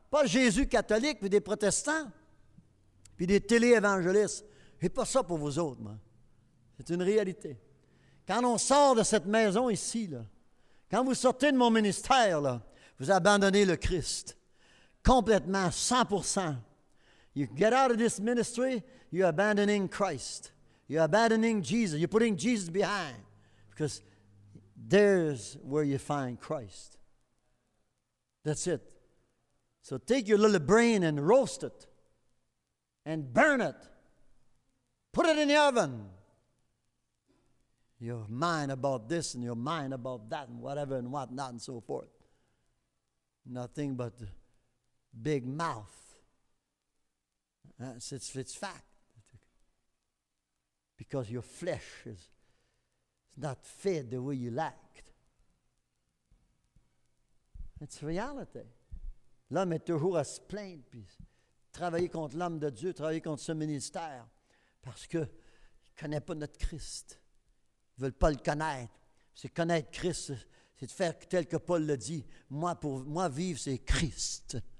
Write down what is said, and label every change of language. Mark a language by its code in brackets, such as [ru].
[fr] Pas Jésus catholique, puis des protestants, puis des téléévangélistes. Je n'ai pas ça pour vous autres, moi. C'est une réalité. Quand on sort de cette maison ici, là, quand vous sortez de mon ministère, là, vous abandonnez le Christ. Complètement, 100%. [en] You get out of this ministry, you're abandoning Christ. You're abandoning Jesus. You're putting Jesus behind. Because there's where you find Christ. That's it. So take your little brain and roast it. And burn it. Put it in the oven. Your mind about this and your mind about that and whatever and whatnot and so forth. Nothing but big mouth. It's fact. Because your flesh is not fed the way you liked. It's reality. [fr] L'homme est toujours à se plaindre, puis travailler contre l'homme de Dieu, travailler contre ce ministère, parce qu'il ne connaît pas notre Christ. Ils ne veulent pas le connaître. C'est connaître Christ, c'est de faire tel que Paul le dit. Pour moi, vivre, c'est Christ.